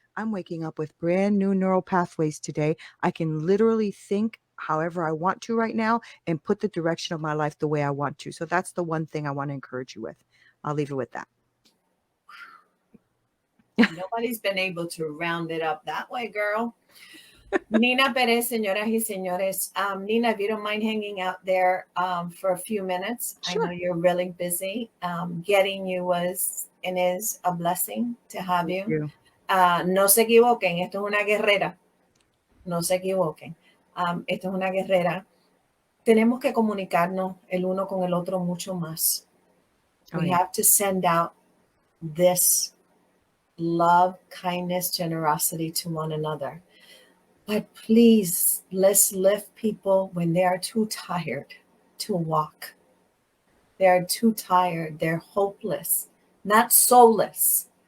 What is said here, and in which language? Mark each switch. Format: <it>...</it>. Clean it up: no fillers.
<en>I'm waking up with brand new neural pathways today. I can literally think however I want to right now and put the direction of my life the way I want to. So that's the one thing I want to encourage you with. I'll leave it with that. Nobody's been able to round it up that way, girl. Neena Perez,</en> <es>señoras y señores.</es> <en>Nina, if you don't mind hanging out there for a few minutes, I know Sure. you're really busy. Getting you was and is a blessing to have Thank you. you.</en> <es>No se equivoquen, esto es una guerrera. No se equivoquen. Esto es una guerrera. Tenemos que comunicarnos el uno con el otro mucho más.</es> <en>Oh, We yeah. have to send out this love, kindness, generosity to one another. But please, let's lift people when they are too tired to walk. They are too tired. They're hopeless, not soulless.</en>